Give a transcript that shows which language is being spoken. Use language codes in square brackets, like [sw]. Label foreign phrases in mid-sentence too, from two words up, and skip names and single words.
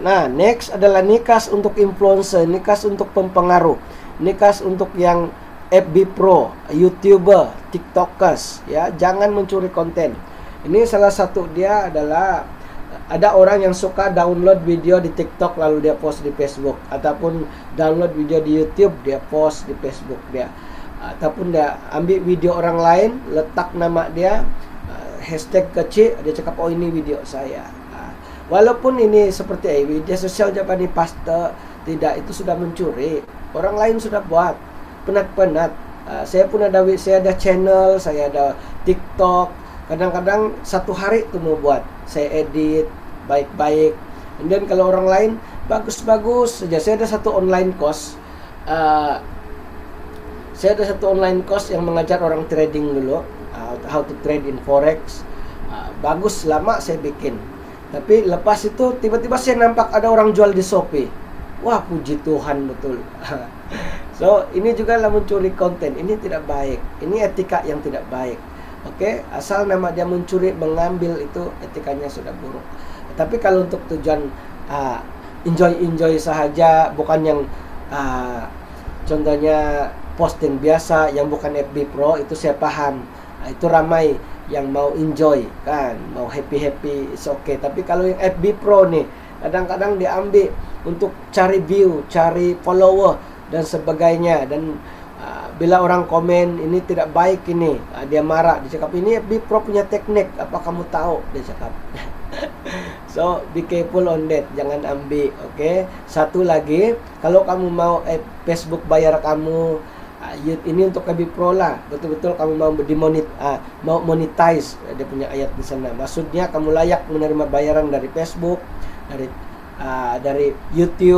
[ms] Nah, next adalah nikas untuk influencer, nikas untuk pempengaruh, nikas untuk yang FB Pro, YouTuber, TikTokers, ya. Jangan mencuri konten. Ini salah satu dia adalah ada orang yang suka download video di TikTok lalu dia post di Facebook, ataupun download video di YouTube dia post di Facebook dia, ataupun dia ambil video orang lain, letak nama dia, hashtag kecil, dia cakap oh ini video saya. Walaupun ini seperti media sosial Japani paste, tidak, itu sudah mencuri. Orang lain sudah buat penat-penat. Saya pun ada channel, saya ada TikTok. Kadang-kadang satu hari itu mau buat, saya edit baik-baik. Dan kalau orang lain bagus-bagus saja. Saya ada satu [en] online course. [ms] Yang mengajar orang trading dulu, [en] how to trade in forex. [ms] Bagus, lama saya bikin. Tapi lepas itu tiba-tiba saya nampak ada orang jual di Shopee. Wah, puji Tuhan betul. So, ini juga lah mencuri konten. Ini tidak baik. Ini etika yang tidak baik. Oke, asal nama dia mencuri, mengambil, itu etikanya sudah buruk. Tapi kalau untuk tujuan enjoy sahaja, bukan yang contohnya posting biasa yang bukan FB Pro, itu saya paham. Itu ramai yang mau enjoy, kan, mau happy, [en] it's okay. [ms] Tapi kalau yang FB Pro nih, kadang-kadang diambil untuk cari view, cari follower dan sebagainya. Dan bila orang komen ini tidak baik ini, dia marah, dia cakap ini FB Pro punya teknik, apa kamu tahu, dia cakap. [en] So be careful on that, [ms] jangan ambil, okay? Satu lagi, kalau kamu mau Facebook bayar kamu, ini untuk FB Pro lah, betul-betul kamu mau monetize, dia punya ayat di sana. Maksudnya kamu layak menerima bayaran dari Facebook, dari YouTube.